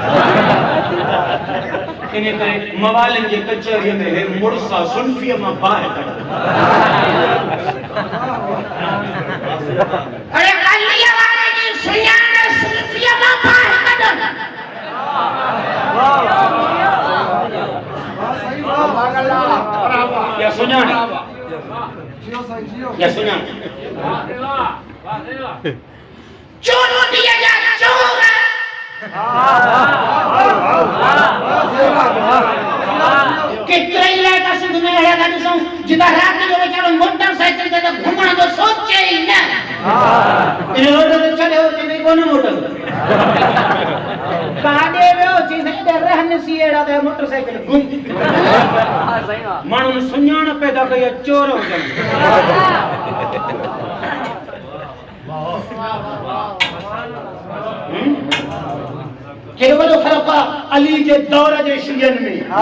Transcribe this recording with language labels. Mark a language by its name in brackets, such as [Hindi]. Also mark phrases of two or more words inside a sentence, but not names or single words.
[Sindhi] इन करे मवालनि जे कचहरीअ में हे मुड़ुसा सुल्फीअ मां बाहि कढे अरे अलीअ वारे जी सुञाण सुल्फीअ मां बाहि कढण या सुञाण या सुञाण चोरो दिया जा चोर केतिरा ई इलाइक़ा सिंध में अहिड़ा था ॾिसूं जितां राति जो वीचारो मोटरसाइकिल ते घुमण जो सोचे ई न इन रोड ते चढ़ियो चई कोन मोटंदो काॾे वियो चई साईं रहनसी अहिड़ा त मोटरसाइकिल घुम माण्हुनि सुञाण पैदा कई चोर हुजनि केॾो वॾो फ़र्क़ु आहे अली जे दौर जे शियनि में